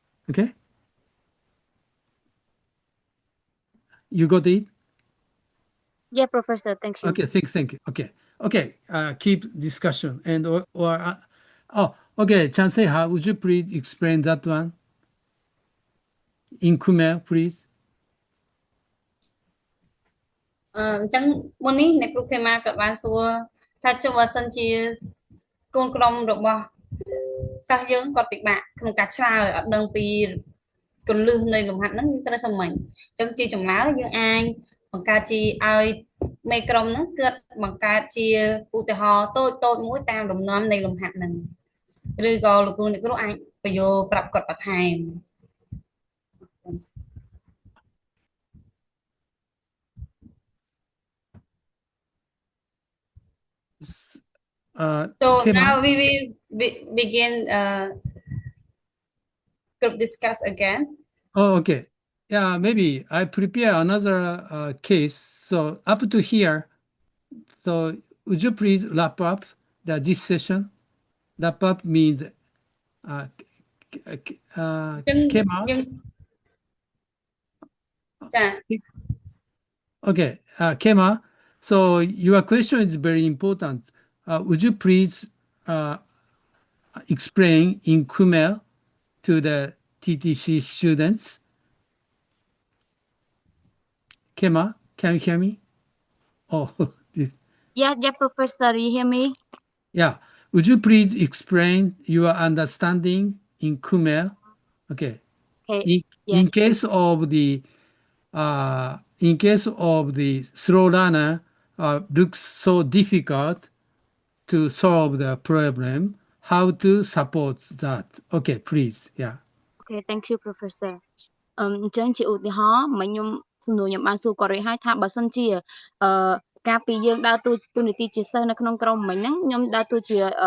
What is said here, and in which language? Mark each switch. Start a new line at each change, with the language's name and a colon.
English: Okay, you got it? Yeah, Professor. Thank you. Okay, thank you. Okay. Keep discussion and okay. Chanseha, would you please explain that one in Khmer, please?
Khmer: អញ្ចឹងមុននេះអ្នកគ្រូខេម៉ាក៏បានសួរថាចុះបើសិនជាកូនក្រុមរបស់សិស្សយើងគាត់ពិបាកក្នុងការឆ្លើយអត់ដឹងពី គន្លឹះនៃលំហាត់ហ្នឹងត្រូវធ្វើម៉េចអញ្ចឹងជាចម្លើយយើងអាចបង្កើតជាឲ្យមេក្រុមហ្នឹងគឺបង្កើតជាឧទាហរណ៍តូចមួយតាមលំនាំនៃលំហាត់ហ្នឹង ឬក៏លោកគ្រូអ្នកគ្រូអាចបញ្យល់ប្រាប់គាត់បន្ថែម
English: So now we will begin group discuss again. Oh, okay. Yeah, maybe I prepare another case. So up to here. So would you please wrap up this session? Wrap up means came out. Okay, Kema. So your question is very important. Would you please explain in Khmer to the TTC students? Kema, can you hear me? Oh, Yeah, Professor, you hear me? yeah. Would you please explain your understanding in Khmer? Okay. Okay. In case of the slow learner looks so difficult to solve the problem, how to support that? Okay, please. Yeah. Okay, thank you, Professor.
Khmer: អញ្ចឹងជាឧទាហរណ៍មកខ្ញុំសំណួរខ្ញុំបានសួរគាត់រួចហើយថាបើសិនជាការពីយើងដើរតួនាទីជាសិស្សនៅក្នុងក្រុមមិញហ្នឹងខ្ញុំដើរតួជា